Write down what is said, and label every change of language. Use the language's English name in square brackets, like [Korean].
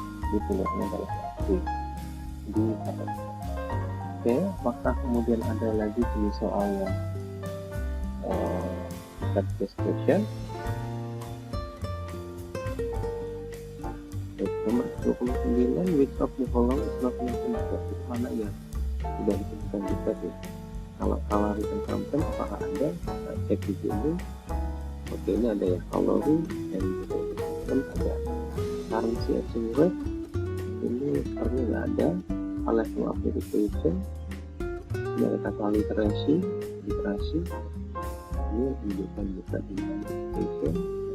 [Indonesian] Di pilihannya adalah di kartogram. Oke, apakah kemudian ada lagi jenis soal yang question? Nomor 29, [English] which of the following is not mentioned? [Indonesian] Itu mana yang sudah disebutkan juga tuh? Kalau written content apakah ada? Kita cek di sini. Oke, ini ada ya coloring dan content ada. Currency exchange rate ini sepertinya nggak ada. Level of education ini ada kata literasi ini menunjukkan juga tentang education.